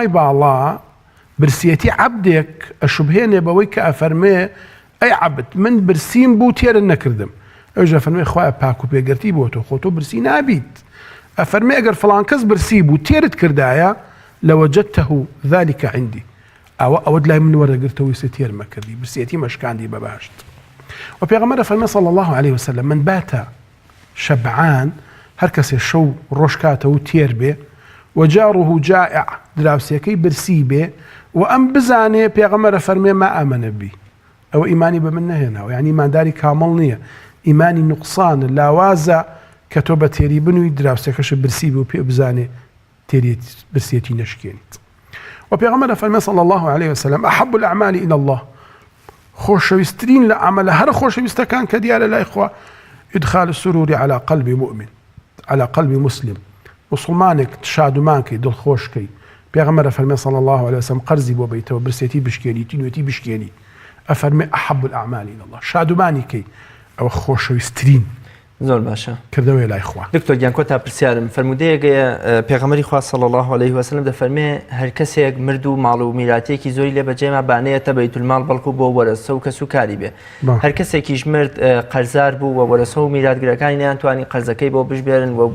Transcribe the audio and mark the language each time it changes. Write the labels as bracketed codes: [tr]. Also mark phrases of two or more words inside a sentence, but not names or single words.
[ckb] باڵا برسیەتی عەبدێک ئەشوبهێنێ بەوەی کە ئەفەرمێ ئەی عەبد من برسیم بوو تێرن نەکردم ئەوژە فەرمێ خوایە پاک و پێگەرتی بۆ تۆ خۆ تۆ برسی نابیت ئەفەرمێ ئەگەر فڵان کەس برسی بوو تێرت کردایە [ar] لەوەجەدتەه ذلك عندي [ckb] ئەوە لای من وەرەگرتەوە ویسە تێرمە کردی برسیەتی مەشکاندی بەباشت و پێغەمبەر فەرمێ [ar] صلی الله عليه وسلم من باتە [ckb] شەبعان هەر کەسێ شەو ڕۆژکاتە و تێر بێ [ar] وجاره جائع [ckb] دراوسەکەی برسی بێ و ئەم بزانێ پێغەمبەر فەرمێ [ar] ما ئامەنە بی [ckb] ئەوە ئیمانی بە من نەهێناوە یعنی ئیمانداری کامڵ نییە ئیمانی نوقسانە لاوازە کە تۆ بە تێری بنووی دراوسەکەش برسی بێ و پێ بزانێ برسیەتی نەشکێنیت و پێغەمبەر فەرمێ [ar] صلی الله عليه وسلم أحب الأعمال إلى الله [ckb] خۆشەویستترین لە عەمەلە هەر خۆشەویستەکان کە دیارە لای خوا [ar] إدخال السرور على قلب مؤمن على قلب مسلم [ckb] مسلمانێک شادومانکەی دڵخۆشکەی پێغەمبەر فەرمێ [ar] صلی الله عليه وسلم [ckb] قەرزی بۆ بیتەوە برسێتی بشکێنی تینوێتی بشکێنی ئەفەرمێ [ar] أحب الأعمال إلى الله [ckb] شادومانی کەی ئەوە خۆشەویستترین زۆر باشە کردەوەی لای خوا دکتۆر گیان کۆتا پرسیارم فەرمودەیەکەیە پێغەمبەری خوا صلی الله عليه وسلم دەفەرمێ هەر کەسێک مرد و ماڵ و میراتێکی زۆری لێ بەجێما بانەیەتە بەیتولماڵ بەڵکو بۆ وەرەسە و کەس و کاری بێ هەر کەسێکیش مرد قەرزار بوو و وەرەسە و میراتگرەکانی نەیانتوانی قەرزەکەی بۆ بژبێرن و